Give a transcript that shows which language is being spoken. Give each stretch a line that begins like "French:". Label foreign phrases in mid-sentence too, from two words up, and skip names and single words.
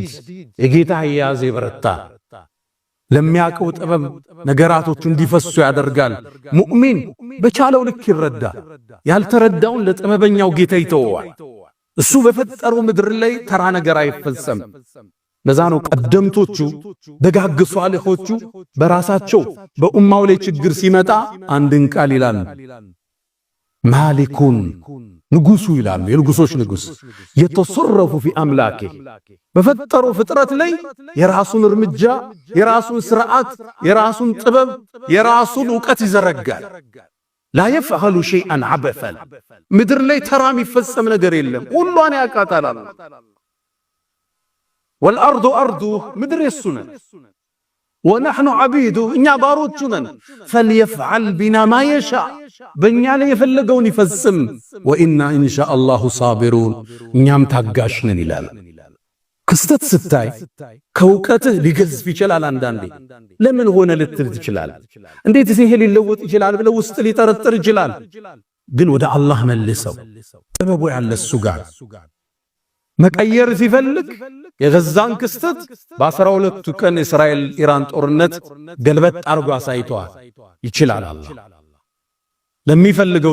Amharic: የጌታ ኃያዝ ይበረታ ለሚያቀው ጥበብ ነገራቶቹ እንዲፈሱ ያደርጋል። ሙእሚን በቻለው ልክ ይረዳ፣ ያልተረዳውን ለጥበበኛው ጌታ ይተወዋል። እሱ በፈጠረው ምድር ላይ ተራ ነገር አይፈጸም። ለዛ ነው ቀደምቶቹ ደጋግ ሷሊሆቹ በራሳቸው በኡማው ላይ ችግር ሲመጣ አንድን ቃል ይላል ማሊኩን ንጉሱ ይላል። የንጉሶች ንጉስ የተሰረፉ في አምላኬ በፈጠረው ፍጥረት ላይ የራሱን እርምጃ፣ የራሱን ስርዓት፣ የራሱን ጥበብ፣ የራሱን ዕውቀት ይዘረጋል።
Arabic: لا يفعل شيئا عبثا
Amharic: ምድር ላይ ተራ የሚፈጸም ነገር የለም፣ ሁሉን ያቃታል።
Arabic: والارض ارضه
Amharic: ምድር የሱነ
Arabic: ونحن عبيده
Amharic: እኛ ባሮቹ ነን።
Arabic: فليفعل بنا ما يشاء
Amharic: በእኛ ላይ የፈለገውን ይፈጽም።
Arabic: وإنا إن شاء الله صابرون
Amharic: እኛም ታጋሽ ነን ይላል። ክስተት ስታይ ከውቀትህ ሊገዝፍ ይችላል። አንዳንዴ ለምን ሆነ ልትል ትችላል። እንዴት ይሄ ሊለወጥ ይችላል ብለው ውስጥ ሊጠረጥር ይችላል። ግን ወደ አላህ መልሰው ጥበቡ ያለ እሱ ጋር መቀየር ሲፈልግ የገዛን ክስተት በ12ቱ ቀን እስራኤል ኢራን ጦርነት ገልበጥ አርጎ አሳይቷል። ይችላል አላህ ለሚፈልገው